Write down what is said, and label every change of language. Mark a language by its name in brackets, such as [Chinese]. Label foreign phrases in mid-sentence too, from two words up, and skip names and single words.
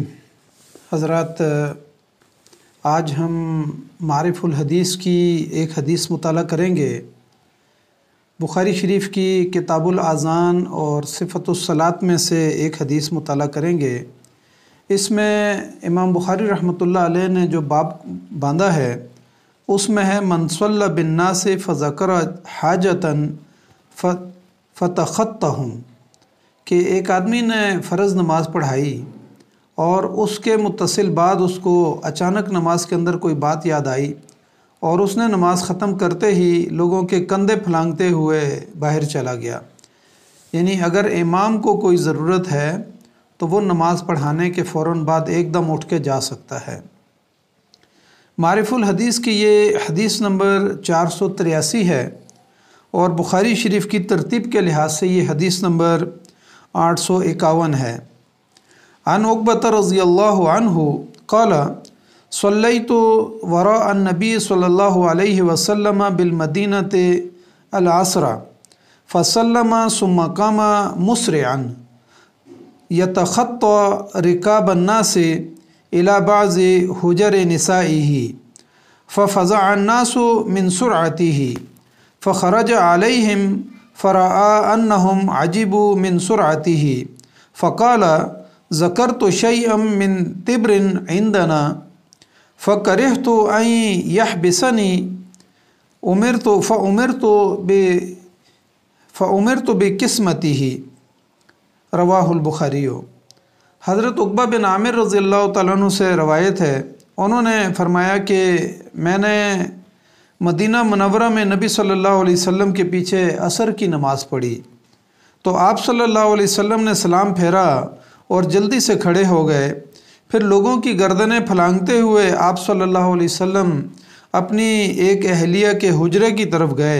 [Urdu] حضرات، آج ہم معارف الحدیث کی ایک حدیث مطالعہ کریں گے. بخاری شریف کی کتاب الاذان اور صفۃ الصلاۃ میں سے ایک حدیث مطالعہ کریں گے. اس میں امام بخاری [Arabic] رحمة الله عليه [Urdu] نے جو باب باندھا ہے اس میں ہے [Arabic] من صلى بالناس فذكر حاجة فتخطاهم, [Urdu] کہ ایک آدمی نے فرض نماز پڑھائی اور اس کے متصل بعد اس کو اچانک نماز کے اندر کوئی بات یاد آئی اور اس نے نماز ختم کرتے ہی لوگوں کے کندھے پھلانگتے ہوئے باہر چلا گیا. یعنی اگر امام کو کوئی ضرورت ہے تو وہ نماز پڑھانے کے فوراً بعد ایک دم اٹھ کے جا سکتا ہے. معارف الحدیث کی یہ حدیث نمبر 483 ہے اور بخاری شریف کی ترتیب کے لحاظ سے یہ حدیث نمبر 851 ہے. [Arabic] عن عقبة رضي الله عنه قال صليت وراء النبي صلى الله عليه وسلم بالمدينة العصر فسلم ثم قام مسرعا يتخطى رقاب الناس إلى بعض حجر نسائه ففزع الناس من سرعته فخرج عليهم فرأى أنهم عجبوا من سرعته فقال ذكرت شيئا من تبر عندنا فكرهت أن يحبسني أمرت بقسمته. رواه البخاري. [Urdu] حضرت عقبہ بن عامر [Arabic] رضي الله تعالى عنه [Urdu] سے روایت ہے، انہوں نے فرمایا کہ میں نے مدینہ منورہ میں نبی [Arabic] صلى الله عليه وسلم [Urdu] کے پیچھے عصر کی نماز پڑھی تو آپ [Arabic] صلى الله عليه وسلم [Urdu] نے سلام پھیرا اور جلدی سے کھڑے ہو گئے. پھر لوگوں کی گردنیں پھلانگتے ہوئے آپ [Arabic] صلى الله عليه وسلم [Urdu] اپنی ایک اہلیہ کے حجرے کی طرف گئے.